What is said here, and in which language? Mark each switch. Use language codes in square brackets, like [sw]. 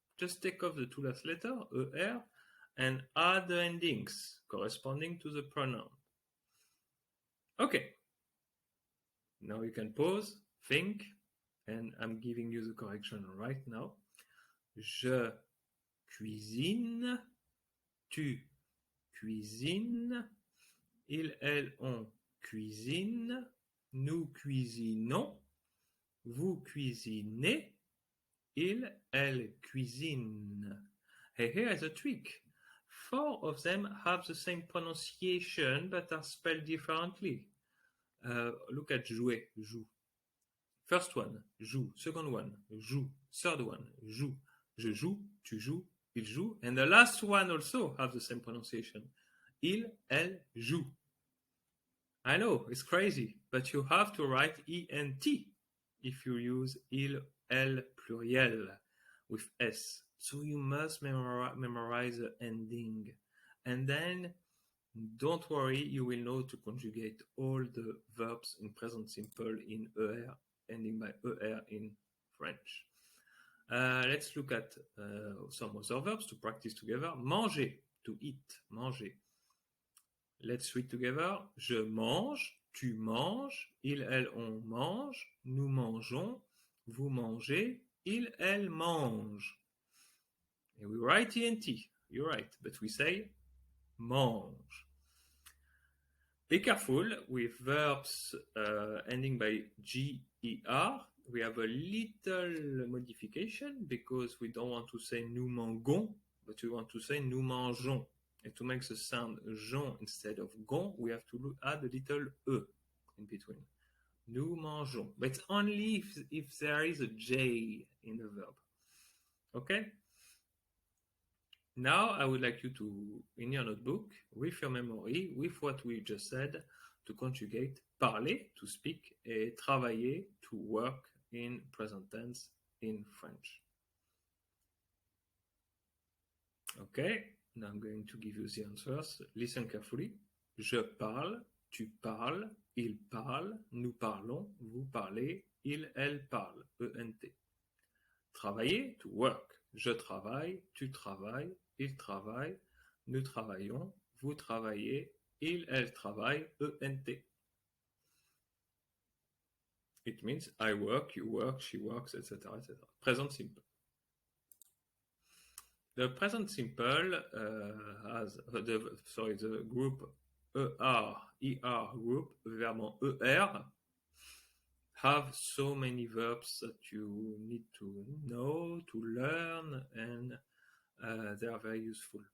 [en] Just take off the 2 last letters, ER, and add the endings corresponding to the pronoun. Okay. Now you can pause, think, and I'm giving you the correction right now. [fr] Je cuisine. Tu cuisines, il, elle, on cuisine, nous cuisinons, vous cuisinez, il, elle cuisine. [en] Hey, here's a trick. 4 of them have the same pronunciation but are spelled differently. Look at jouer, joue. First one, [fr] joue. [en] Second one, [fr] joue. [en] Third one, [fr] joue. Je joue, tu joues, il joue. [en] And the last one also have the same pronunciation. [fr] Il, elle, joue. [en] I know, it's crazy, but you have to write ENT if you use il, elle, pluriel with S. So you must memorize the ending. And then, don't worry, you will know to conjugate all the verbs in present simple in ER, ending by ER in French. Let's look at some other verbs to practice together. Manger, to eat, manger. Let's read together. [fr] Je mange, tu manges, il, elle, on mange, nous mangeons, vous mangez, il, elle mange. [en] And we write ENT, you're right, but we say mange. Be careful with verbs ending by GER. We have a little modification because we don't want to say [fr] nous mangeons, [en] but we want to say nous mangeons. And to make the sound jon instead of gon, we have to add a little e in between. [fr] Nous mangeons. [en] But it's only if there is a J in the verb. Okay? Now I would like you to, in your notebook, with your memory, with what we just said, to conjugate parler, to speak, et travailler, to work in present tense in French. Okay? Now I'm going to give you the answers. Listen carefully. [fr] Je parle, tu parles, il parle, nous parlons, vous parlez, il, elle parle, ENT. Travailler, [en] to work. [fr] Je travaille, tu travailles, il travaille, nous travaillons, vous travaillez, il, elle travaille, ENT. [en] It means I work, you work, she works, etc., etc. Present simple. The present simple has the group ER group, verb ER, have so many verbs that you need to know, to learn, and they are very useful.